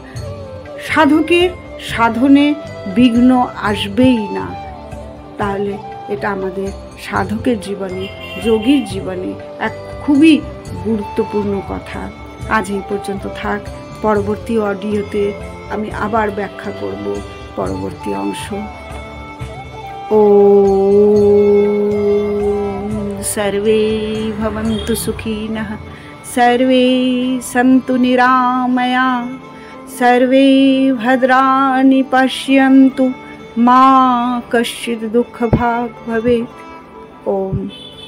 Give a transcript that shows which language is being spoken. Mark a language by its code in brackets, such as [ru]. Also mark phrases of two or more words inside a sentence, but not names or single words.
[bn] সাধকের সাধনে বিঘ্ন আসবেই না। তাহলে এটা আমাদের সাধকের জীবনে, যোগীর জীবনে এক খুবই গুরুত্বপূর্ণ কথা। আজ এই পর্যন্ত থাক। পরবর্তী অডিওতে আমি আবার ব্যাখ্যা করব পরবর্তী অংশ। [sa] ওম সর্বে ভবন্তু সুখিনঃ, সর্বে সন্তু নিরাময়া, सर्वे भद्राणि पश्यन्तु, मा कश्चित् दुःखभाग् भवेत्। ओम।